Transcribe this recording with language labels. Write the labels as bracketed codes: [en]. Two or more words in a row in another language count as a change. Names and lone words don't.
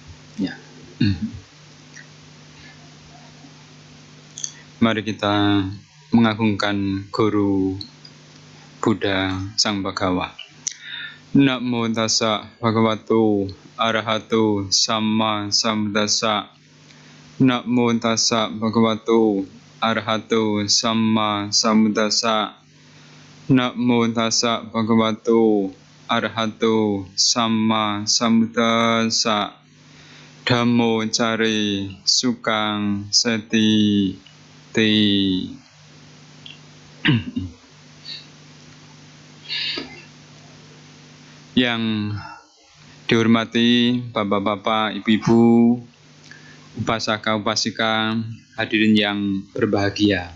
[id] Ya. Mari kita mengagungkan Guru Buddha Sang Bhagawa. [pi] Namo tassa bhagavato arahato sama sambuddhassa. Namo tassa bhagavato arahato sama sambuddhassa. Namo tassa bhagavato arahato sama sambuddhassa. Dhammo care sukang seti ti. [id] Yang dihormati Bapak-bapak, Ibu-ibu, [pi] upasaka upasika, [id] hadirin yang berbahagia.